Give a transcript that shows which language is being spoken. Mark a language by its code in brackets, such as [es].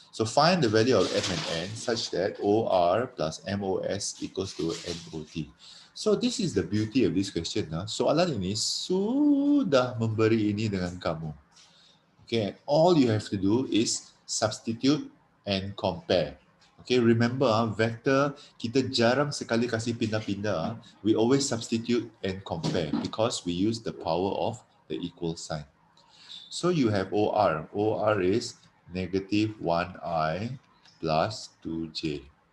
[en] So find the value of M and N such that OR plus MOS equals to NOT. So this is the beauty of this question. [ms] Soalan ini sudah memberi ini dengan kamu. [en] Okay, all you have to do is substitute and compare. Okay, remember [ms] vector kita jarang sekali kasih pindah-pindah. [en] We always substitute and compare because we use the power of the equal sign. So you have OR. OR is -1i plus 2j.